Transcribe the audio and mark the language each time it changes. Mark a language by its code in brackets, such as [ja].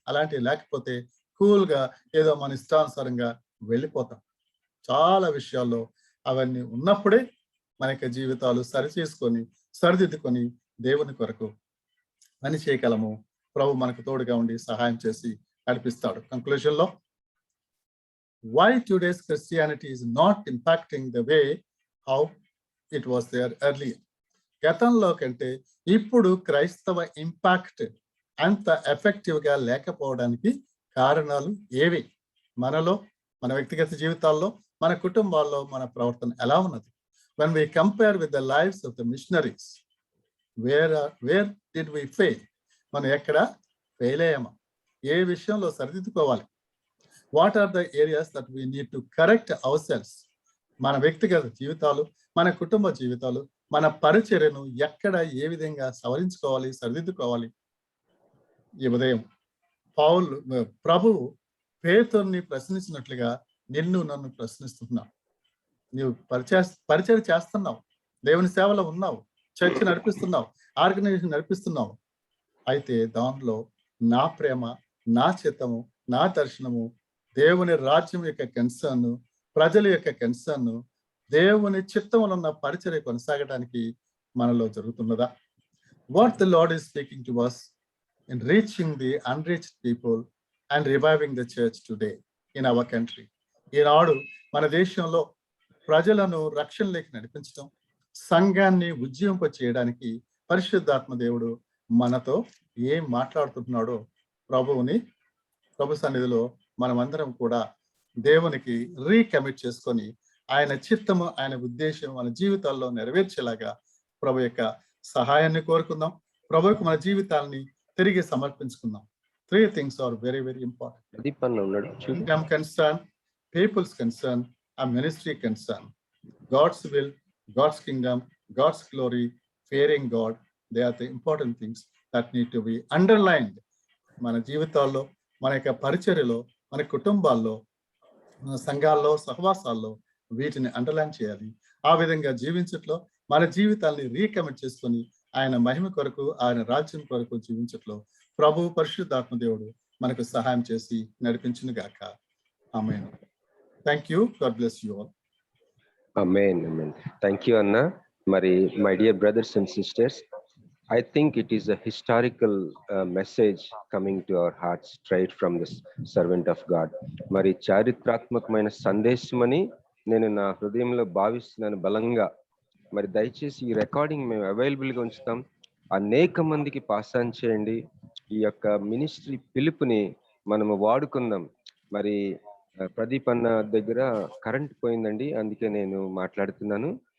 [te] అలాంటివి లేకపోతే కూల్ గా ఏదో మన ఇష్టానుసారంగా వెళ్ళిపోతాం. చాలా విషయాల్లో అవన్నీ ఉన్నప్పుడే మన యొక్క జీవితాలు సరి చేసుకొని సరిదిద్దుకొని దేవుని కొరకు పని చేయగలము. ప్రభు మనకు తోడుగా ఉండి సహాయం చేసి నడిపిస్తాడు. కంక్లూజన్ లో, [en] why today's Christianity is not impacting the way how it was there earlier. [te] గతంలో కంటే ఇప్పుడు క్రైస్తవ ఇంపాక్ట్ అంత ఎఫెక్టివ్ గా లేకపోవడానికి కారణాలు ఏవి? మనలో, మన వ్యక్తిగత జీవితాల్లో, మన కుటుంబాల్లో మన ప్రవర్తన ఎలా ఉన్నది? [en] when we compare with the lives of the missionaries, where did we fail? [te] మనం ఎక్కడ ఫెయిల్ అయ్యామా? ఏ విషయంలో సరిదిద్దుకోవాలి? [en] What are the areas that we need to correct ourselves? [te] మన వ్యక్తిగత జీవితాలు, మన కుటుంబ జీవితాలు, మన పరిచర్యను ఎక్కడ ఏ విధంగా సవరించుకోవాలి, సరిదిద్దుకోవాలి? ఈ ఉదయం ప్రభువు పేతురుని ప్రశ్నించినట్లుగా నిన్ను నన్ను ప్రశ్నిస్తున్నావు. నీవు పరిచయం చేస్తున్నావు, దేవుని సేవలో ఉన్నావు, చర్చ నడిపిస్తున్నావు, ఆర్గనైజేషన్ నడిపిస్తున్నావు. అయితే దానిలో నా ప్రేమ, నా చిత్తము, నా దర్శనము, దేవుని రాజ్యం యొక్క కన్సర్న్, ప్రజల యొక్క కన్సర్న్, దేవుని చిత్తములో ఉన్న పరిచర్య కొనసాగడానికి మనలో జరుగుతున్నదా? [en] What the Lord is speaking to us in reaching the unreached people and reviving the church today in our country. [te] ఈనాడు మన దేశంలో ప్రజలను రక్షణలోకి నడిపించడం, సంఘాన్ని ఉజ్జీవింప చేయడానికి పరిశుద్ధాత్మ దేవుడు మనతో ఏం మాట్లాడుతున్నాడో ప్రభు సన్నిధిలో మనమందరం కూడా దేవునికి రీకమిట్ చేసుకొని ఆయన చిత్తము, ఆయన ఉద్దేశం మన జీవితాల్లో నెరవేర్చేలాగా ప్రభు యొక్క సహాయాన్ని కోరుకుందాం. ప్రభువుకు మన జీవితాన్ని తిరిగి సమర్పించుకుందాం. [en] 3 things are very, very important. Kingdom concern, people's concern, and ministry concern. God's will, God's kingdom, God's glory, fearing God, they are the important things that need to be underlined. [te] మన జీవితాల్లో, మన యొక్క పరిచర్యలో, మన కుటుంబాల్లో, మన సంఘాల్లో, సహవాసాల్లో వీటిని అండర్లైన్ చేయాలి. ఆ విధంగా జీవించట్లో మన జీవితాన్ని రీకమిట్ చేసుకొని ఆయన మహిమ కొరకు, ఆయన రాజ్యం కొరకు జీవించట్లో ప్రభు పరిశుద్ధాత్మ దేవుడు మనకు సహాయం చేసి నడిపించును గాక. [en] Amen. Thank you. God bless you all. Amen. Amen. Thank you అన్న. మరి my dear brothers and sisters, I think it is a historical message coming to our hearts straight from the servant of God. [te] మరి చారిత్రాత్మకమైన సందేశమని నేను నా హృదయంలో భావిస్తున్నాను బలంగా. మరి దయచేసి ఈ రికార్డింగ్ మేము అవైలబుల్గా ఉంచుతాం. అనేక మందికి పాస్ ఆన్ చేయండి. ఈ యొక్క మినిస్ట్రీ పిలుపుని మనము వాడుకుందాం. మరి ప్రదీప్ అన్న దగ్గర కరెంట్ పోయిందండి, అందుకే నేను మాట్లాడుతున్నాను.